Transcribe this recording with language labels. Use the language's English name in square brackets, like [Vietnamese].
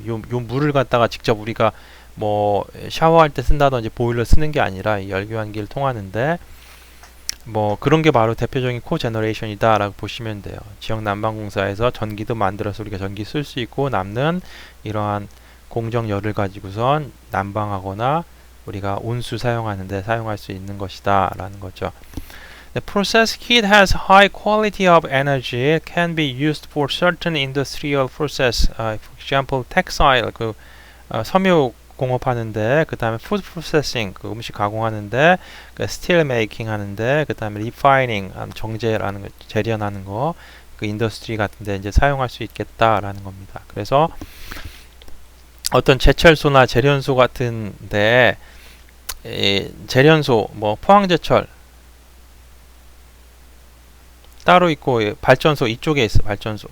[Korean] 요 물을 갖다가 직접 우리가 뭐 샤워할 때 쓴다든지 보일러 쓰는 게 아니라 이 열교환기를 통하는데 뭐 그런 게 바로 대표적인 코제너레이션이다 라고 보시면 돼요. 지역난방공사에서 전기도 만들어서 우리가 전기 쓸 수 있고 남는 이러한 공정열을 가지고선 난방하거나 우리가 온수 사용하는데 사용할 수 있는 것이다 라는 거죠. [English] The process heat has high quality of energy. It can be used for certain industrial process. For example, [Korean] textile, 섬유 공업하는데, 그 다음에 food processing, 그 음식 가공하는데, 그 steel making 하는데, 그 다음에 refining, 정제라는 거, 재련하는 거, 그 인더스트리 같은데 이제 사용할 수 있겠다라는 겁니다. 그래서 어떤 제철소나 재련소 같은데, 재련소, 뭐 포항제철 따로 있고 발전소 이쪽에 있어. 발전소.